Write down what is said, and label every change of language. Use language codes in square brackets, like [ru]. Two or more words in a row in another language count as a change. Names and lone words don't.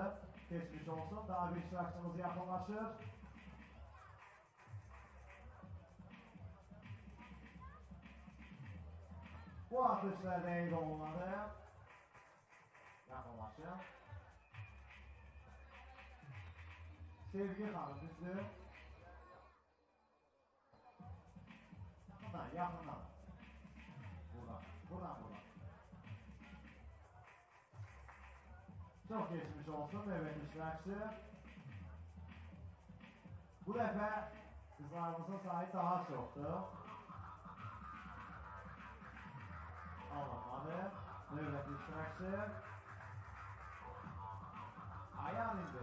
[az] Keçmiş olsun, daha bir iştirakçımız yaxınlaşır. Bu atışlar dəqiq olmadı. Yaxınlaşın. Sevgi xanım düzdür. Yaxından, yaxından. [tr] Buradan, buradan, buradan. Çok geçmiş olsun evet iştirakçı. [az] Bu dəfə kızlarımızın sayı daha çoktu. Alınmadı. Növbəti iştirakçı. Ayağın indi.